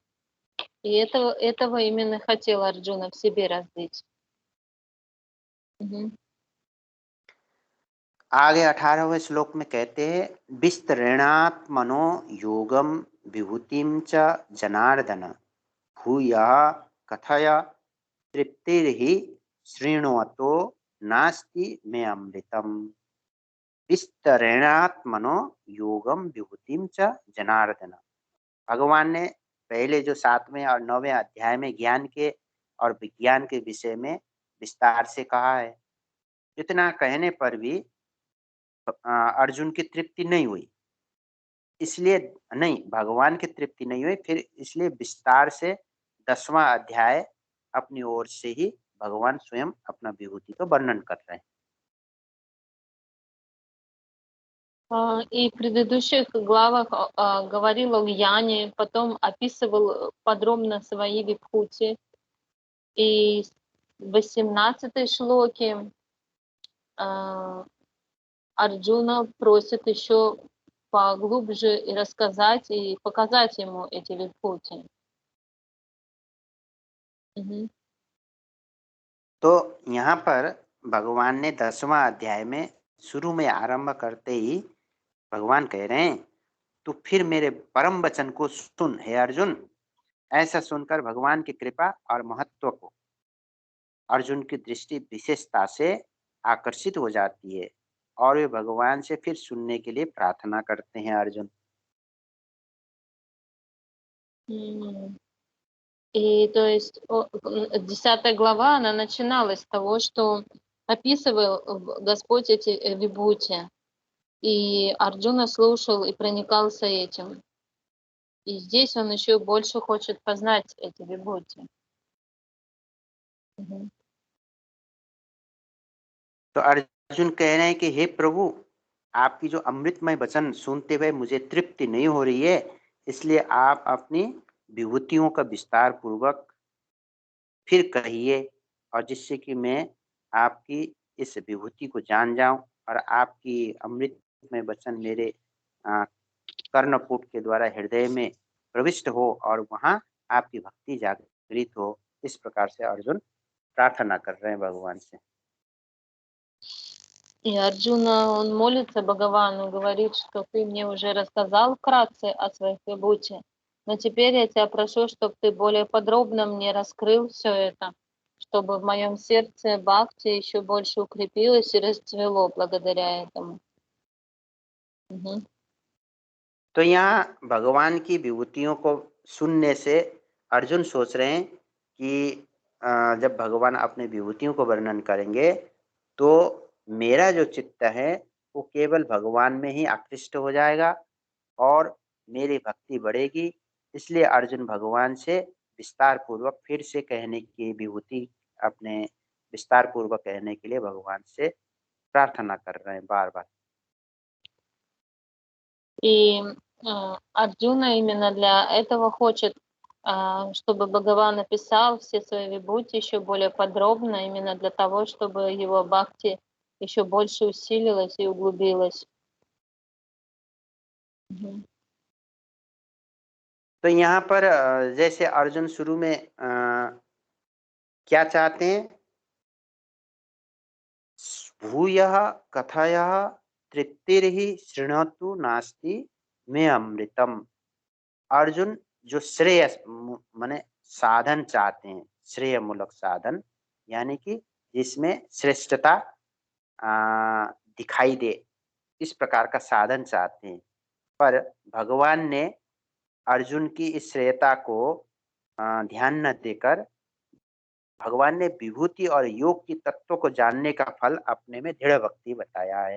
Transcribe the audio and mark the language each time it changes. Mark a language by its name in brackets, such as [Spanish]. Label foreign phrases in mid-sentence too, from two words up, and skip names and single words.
[Russian] И этого именно хотел Арджуна в себе развить. [Hindi] आगे 18वें श्लोक में कहते हैं, [Sanskrit] विस्तृणात्मनो योगम विभूतिम च जनार्दन भूयः कथय तृप्तिर्हि शृण्वतो नास्ति मे अमृतम। विस्तृणात्मनो योगम विभूतिम च जनार्दन। [Hindi] भगवान ने पहले जो 7वें और 9वें अध्याय में ज्ञान के और विज्ञान के विषय में विस्तार से कहा है। इतना कहने पर भी अर्जुन की तृप्ति नहीं हुई, इसलिए नहीं, भगवान की तृप्ति नहीं हुई, फिर इसलिए विस्तार से 10वां अध्याय अपनी ओर से ही भगवान स्वयं अपना विभूति का वर्णन कर रहे हैं। [Russian] И в предыдущих главах говорил о Гьяне, потом описывал подробно свои вибхути. И в 18-й шлоке Арджуна просит еще поглубже и рассказать, и показать ему эти вибхути. [Hindi] तो यहाँ पर भगवान ने 10वां अध्याय में शुरू में आरंभ करते ही भगवान कह रहे हैं, तो फिर मेरे परम वचन को सुन हे अर्जुन। ऐसा सुनकर भगवान की कृपा और महत्व को अर्जुन की दृष्टि विशेषता से आकर्षित हो जाती है, और वे भगवान से फिर सुनने के लिए प्रार्थना करते हैं अर्जुन। [Russian] И то есть 10 глава, она начиналась с того, что описывал Господь эти вибхути. И Арджуна слушал и проникался этим. И здесь он еще больше хочет познать эти вибхути. Мгм. [Hindi] तो अर्जुन कह रहे हैं कि हे प्रभु, आपकी जो अमृतमय वचन सुनते हुए मुझे तृप्ति नहीं हो रही है, इसलिए आप अपनी विभूतियों का विस्तार पूर्वक फिर कहिए, और जिससे कि मैं आपकी इस विभूति को जान जाऊं और आपकी अमृतमय वचन मेरे कर्णपुट के द्वारा हृदय में प्रविष्ट हो और वहां आपकी भक्ति जागृत हो। इस प्रकार से अर्जुन प्रार्थना कर रहे हैं भगवान से। [Russian] И Арджуна, он молится Бхагавану, говорит, что ты мне уже рассказал вкратце о своих вибхути, но теперь я тебя прошу, чтобы ты более подробно мне раскрыл все это, чтобы в моем сердце бхакти еще больше укрепилось и расцвело благодаря этому. Мгм. [Hindi] तो यहाँ भगवान की विभूतियों को सुनने से अर्जुन सोच रहे हैं कि जब भगवान अपने विभूतियों को वर्णन करेंगे तो मेरा जो चित्त है वो केवल भगवान में ही आकृष्ट हो जाएगा और मेरी भक्ति बढ़ेगी। इसलिए अर्जुन भगवान से विस्तार पूर्वक फिर से कहने की विभूति अपने विस्तार पूर्वक कहने के लिए भगवान से प्रार्थना कर रहे हैं बार बार। [Russian] И Арджуна именно для этого хочет, чтобы Бхагаван написал все свои вибхути еще более подробно, именно для того, чтобы его бхакти еще больше усилилась и углубилась. Мгм. [Hindi] तो यहाँ पर जैसे अर्जुन शुरू में क्या चाहते हैं, [Sanskrit] भूयः कथयः तृप्तिर्हि शृणोतु नास्ति मे अमृतम। [Hindi] अर्जुन जो श्रेय माने साधन चाहते हैं, श्रेय मूलक साधन, यानी कि जिसमें श्रेष्ठता दिखाई दे, इस प्रकार का साधन चाहते हैं। पर भगवान ने अर्जुन की इस श्रेयता को ध्यान न देकर भगवान ने विभूति और योग की तत्वों को जानने का फल अपने में दृढ़ भक्ति बताया है।